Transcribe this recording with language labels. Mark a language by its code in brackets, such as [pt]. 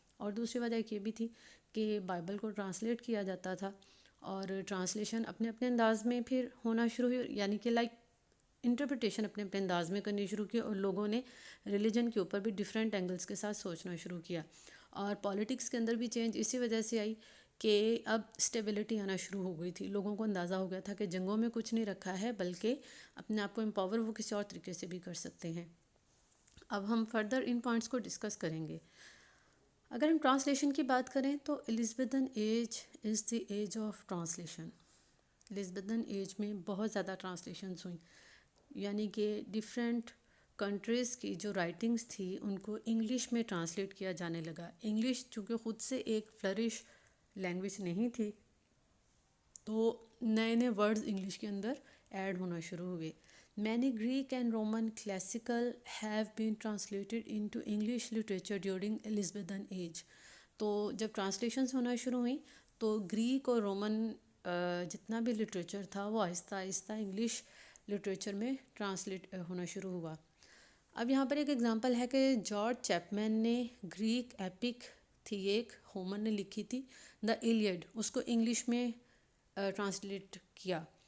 [ur] اور دوسری وجہ ایک یہ بھی تھی کہ بائبل کو ٹرانسلیٹ کیا جاتا تھا, اور ٹرانسلیشن اپنے اپنے انداز میں پھر ہونا شروع ہوئی, یعنی کہ لائک انٹرپریٹیشن اپنے اپنے انداز میں کرنی شروع کی, اور لوگوں نے ریلیجن کے اوپر بھی ڈفرینٹ اینگلس کے ساتھ سوچنا شروع کیا. اور پالیٹکس کے اندر بھی چینج اسی وجہ سے آئی کہ اب اسٹیبلٹی آنا شروع ہو گئی تھی. لوگوں کو اندازہ ہو گیا تھا کہ جنگوں میں کچھ نہیں رکھا ہے, بلکہ اپنے آپ کو امپاور وہ کسی اور طریقے سے بھی کر سکتے ہیں. اب ہم فردر ان پوائنٹس کو ڈسکس کریں گے. اگر ہم ٹرانسلیشن کی بات کریں تو [en] Elizabethan age is the age of translation. [ur] الزبتھن age میں بہت زیادہ ٹرانسلیشنز ہوئیں, یعنی کہ ڈفرینٹ کنٹریز کی جو رائٹنگس تھی ان کو انگلش میں ٹرانسلیٹ کیا جانے لگا. انگلش چونکہ خود سے ایک فلرش لینگویج نہیں تھی, تو نئے نئے ورڈز انگلش کے اندر ایڈ ہونا شروع ہوئے. [en] Many Greek and Roman classical have been translated into English literature during Elizabethan age. [ur] تو جب ٹرانسلیشنز ہونا شروع ہوئیں تو گریک اور رومن جتنا بھی لٹریچر تھا وہ آہستہ آہستہ انگلش لٹریچر میں ٹرانسلیٹ ہونا شروع ہوا. اب یہاں پر ایک ایگزامپل ہے کہ جارج چیپمین نے گریک ایپک تھی ایک, ہومر نے لکھی تھی دا ایلیڈ, اس کو انگلش میں ٹرانسلیٹ کیا.